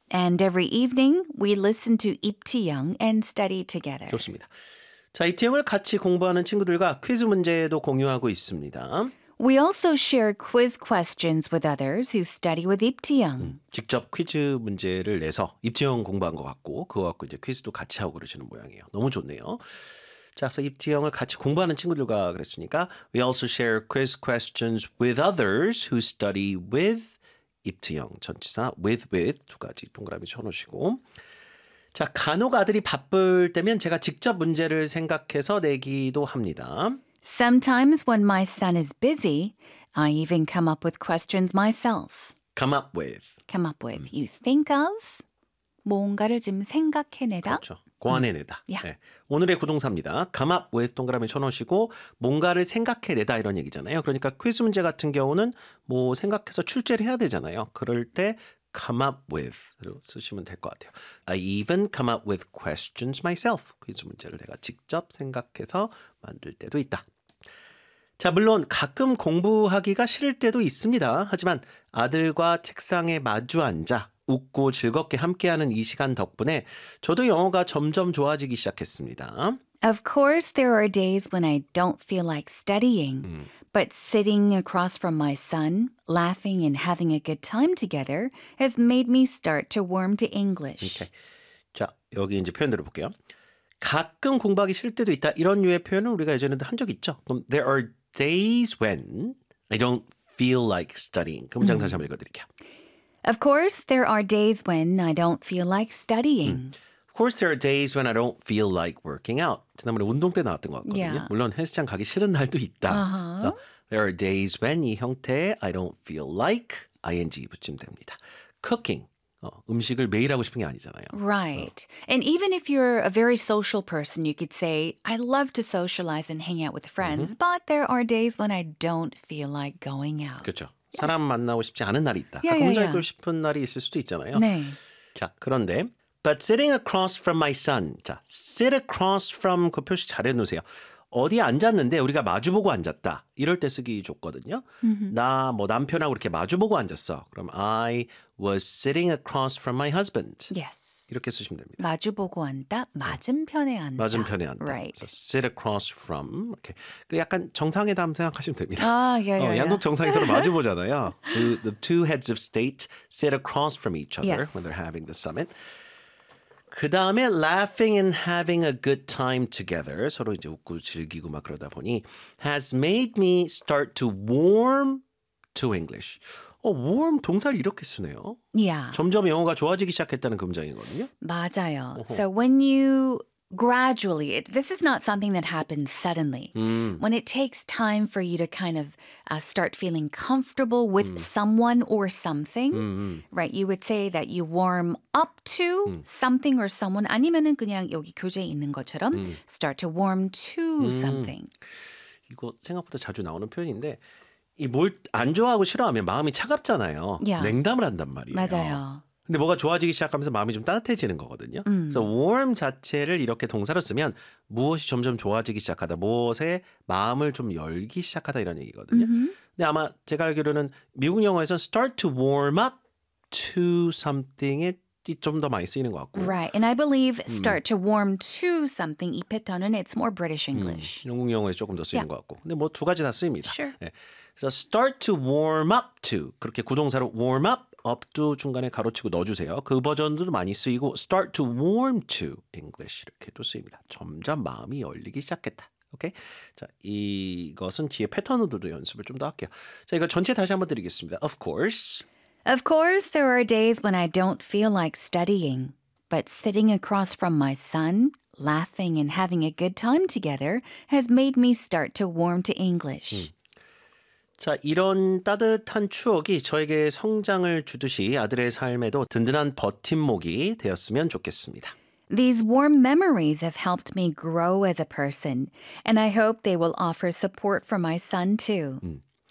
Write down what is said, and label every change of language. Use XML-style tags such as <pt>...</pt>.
<en>And every evening we listen to 입지영 and study together.</en> <ko>좋습니다. 자, 입지영을 같이 공부하는 친구들과 퀴즈 문제도 공유하고 있습니다.</ko> <en>We also share quiz questions with others who study with 입지영.</en> <ko>직접 퀴즈 문제를 내서 입지영 공부한 것 같고 그거 갖고 이제 퀴즈도 같이 하고 그러시는 모양이에요. 너무 좋네요. 자, 그래서 입지영을 같이 공부하는 친구들과 그랬으니까</ko> <en>We also share quiz questions with others who study with 입지영.</en> <ko>전치사 with 두 가지 동그라미 쳐놓으시고 자, 간혹 아들이 바쁠 때면 제가 직접 문제를 생각해서 내기도 합니다.</ko> <en>Sometimes when my son is busy, I even come up with questions myself. Come up with. You think of</en> <ko>뭔가를 좀 생각해내다. 그렇죠. 고안해내다. Yeah. 네. 오늘의 구동사입니다. Come up with 동그라미 쳐놓으시고 뭔가를 생각해내다 이런 얘기잖아요. 그러니까 퀴즈 문제 같은 경우는 뭐 생각해서 출제를 해야 되잖아요. 그럴 때 come up with로 쓰시면 될 것 같아요.</ko> <en>I even come up with questions myself.</en> <ko>퀴즈 문제를 내가 직접 생각해서 만들 때도 있다. 자, 물론 가끔 공부하기가 싫을 때도 있습니다. 하지만 아들과 책상에 마주 앉아 웃고 즐겁게 함께하는 이 시간 덕분에 저도 영어가 점점 좋아지기 시작했습니다.</ko> <en>Of course, there are days when I don't feel like studying. But sitting across from my son, laughing and having a good time together has made me start to warm to English. Okay.</en> <ko>자, 여기 이제 표현 들어볼게요. 가끔 공부하기 싫을 때도 있다. 이런 류의 표현은 우리가 예전에도 한 적 있죠.</ko> <en>그럼 There are days when I don't feel like studying.</en> <ko>그 문장 다시 한번 읽어드릴게요.</ko> <en>Of course, there are days when I don't feel like studying. Of course, there are days when I don't feel like working out.</en> <ko>지난번에 운동 때 나왔던 것 같거든요. Yeah. 물론 헬스장 가기 싫은 날도 있다. Uh-huh.</ko> <en>So, there are days when</en> <ko>이 형태에</ko> <en>I don't feel like ing</en> <ko>붙이면 됩니다. Cooking, 음식을 매일 하고 싶은 게 아니잖아요. Right.</ko> <en>And even if you're a very social person, you could say, I love to socialize and hang out with friends, but there are days when I don't feel like going out.</en> <ko>그렇죠. Yeah. 사람 만나고 싶지 않은 날이 있다. Yeah, 혼자 있고 싶은 날이 있을 수도 있잖아요. 네. 자, 그런데...</ko> <en>But sitting across from my son.</en> <ko>자, sit across from 그 표시 잘 해놓으세요. 어디 앉았는데 우리가 마주보고 앉았다. 이럴 때 쓰기 좋거든요. Mm-hmm. 나 뭐 남편하고 이렇게 마주보고 앉았어.</ko> <en>그럼 I was sitting across from my husband. Yes.</en> <ko>이렇게 쓰시면 됩니다. 마주보고 앉다, 맞은편에 앉다. 맞은편에 앉다. Right.</ko> <en>So sit across from. 이렇게.</en> <ko>그 약간 정상회담 생각하시면 됩니다. 아, 예. 양국 정상에서는 마주보잖아요.</ko> <en>The two heads of state sit across from each other yes. when they're having the summit.</en> <ko>그 다음에</ko> <en>laughing and having a good time together</en> <ko>서로 이제 웃고 즐기고 막 그러다 보니</ko> <en>has made me start to warm to English.</en> <ko>warm 동사를 이렇게 쓰네요. Yeah. 점점 영어가 좋아지기 시작했다는 금장이거든요. 맞아요.</ko> <en>So when you gradually, this is not something that happens suddenly. When it takes time for you to kind of start feeling comfortable with someone or something, right? You would say that you warm up to something or someone.</en> <ko>아니면은 그냥 여기 교재 있는 것처럼 start to warm to something. 이거 생각보다 자주 나오는 표현인데 이 뭘 안 좋아하고 싫어하면 마음이 차갑잖아요. Yeah. 냉담을 한단 말이에요. 맞아요. 근데 뭐가 좋아지기 시작하면서 마음이 좀 따뜻해지는 거거든요. 그래서 warm 자체를 이렇게 동사로 쓰면 무엇이 점점 좋아지기 시작하다, 무엇에 마음을 좀 열기 시작하다 이런 얘기거든요. 근데 아마 제가 알기로는 미국 영어에서는 start to warm up to something에 좀 더 많이 쓰이는 것 같고.</ko> <en>Right, and I believe start to warm to something</en> <ko>이 패턴은</ko> <en>it's more British English.</en> <ko>영국 영어에 조금 더 쓰이는 것 같고. 근데 뭐 두 가지 다 쓰입니다. Sure. 네.</ko> <en>So start to warm up to</en> <ko>그렇게 구동사로</ko> <en>warm up.</en> <ko>up도 중간에 가로치고 넣어주세요. 그 버전도 많이 쓰이고 start to warm to English 이렇게도 쓰입니다. 점점 마음이 열리기 시작했다. 오케이? 자, 이것은 뒤에 패턴으로도 연습을 좀 더 할게요. 자, 이거 전체 다시 한번 드리겠습니다.</ko> <en>Of course. Of course, there are days when I don't feel like studying. But sitting across from my son, laughing and having a good time together has made me start to warm to English.</en> <ko>자, 이런 따뜻한 추억이 저에게 성장을 주듯이 아들의 삶에도 든든한 버팀목이 되었으면 좋겠습니다.</ko> <en>These warm memories have helped me grow as a person, and I hope they will offer support for my son too.</en>